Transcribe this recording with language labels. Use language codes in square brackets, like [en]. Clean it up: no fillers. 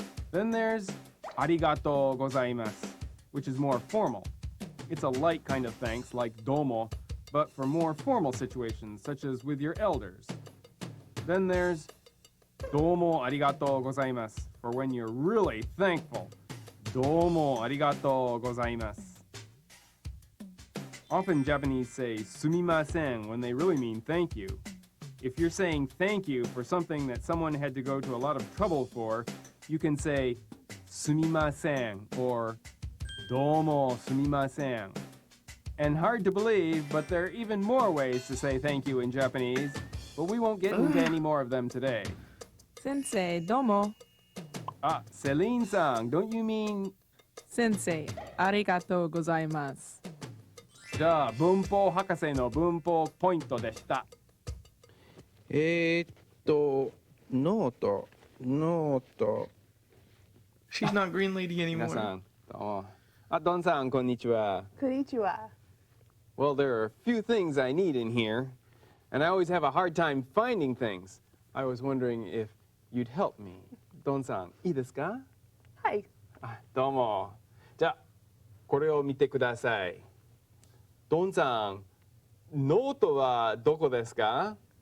[en] Then there's ありがとうございます which is more formal. It's a light kind of thanks like どうも, but for more formal situations such as with your elders. Then there's どうもありがとうございます for when you're really thankful. [ja] どうもありがとうございます. [en] Often Japanese say すみません when they really mean thank you. If you're saying thank you for something that someone had to go to a lot of trouble for, you can say すみません or どうもすみません. And hard to believe, but there are even more ways to say thank you in Japanese, but we won't get into any more of them today. [ja] Sensei, domo. [en] Celine-san, don't you mean... [ja] Sensei, arigatou gozaimasu. じゃあ、文法博士の文法ポイントでした。ノート。 [en] She's not Green Lady [ja] 皆 [en] anymore. [ja] さん、どうも。ドンさん、こんにちは。こんにちは。 [en] Well, there are a few things I need in here, and I always have a hard time finding things. I was wondering if you'd help me. [ja] ドンさん、いいですか？はい。どうも。じゃあ、これを見てください。ドンさん、ノートはどこですか？